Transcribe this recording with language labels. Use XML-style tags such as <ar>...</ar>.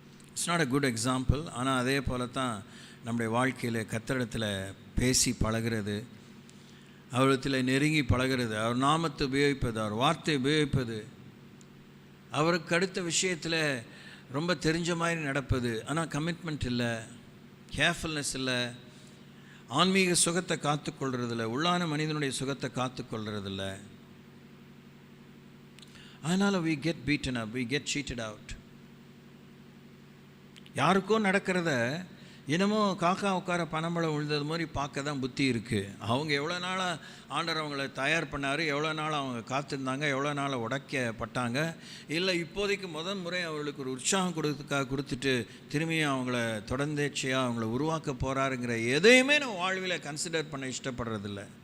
<en>It's not a good example.</en> <ta>ஆனால் அதே போல தான் நம்முடைய வாழ்க்கையில் கர்த்தரிடத்தில் பேசி பழகிறது, அவரிடத்தில் நெருங்கி பழகிறது, அவர் நாமத்தை உபயோகிப்பது, அவர் வார்த்தை உபயோகிப்பது, அவருக்கு அடுத்த விஷயத்தில் ரொம்ப தெரிஞ்ச மாதிரி நடப்பது. ஆனால் கமிட்மெண்ட் இல்லை, கேர்ஃபுல்னஸ் இல்லை, ஆன்மீக சுகத்தை காத்துக்கொள்றதில்லை, உள்ளான மனிதனுடைய சுகத்தை காத்துக்கொள்றதில்லை. அதனால்</ta> <en>we get beaten up, we get cheated out.</en> <ta>யாருக்கோ நடக்கிறத என்னமோ காக்கா உட்கார பனம்பழம் விழுந்தது மாதிரி பார்க்க தான் புத்தி இருக்குது. அவங்க எவ்வளோ நாளாக ஆண்டவர் அவங்கள தயார் பண்ணார், எவ்வளோ நாள் அவங்க காத்திருந்தாங்க, எவ்வளோ நாள் உடைக்கப்பட்டாங்க. இல்லை இப்போதைக்கு முறை அவர்களுக்கு ஒரு உற்சாகம் கொடுத்துட்டு திரும்பியும் அவங்கள தொடர்ந்தேச்சையாக அவங்கள உருவாக்க போகிறாருங்கிற எதையுமே நம்ம வாழ்வில் கன்சிடர் பண்ண இஷ்டப்படுறதில்ல.</ta>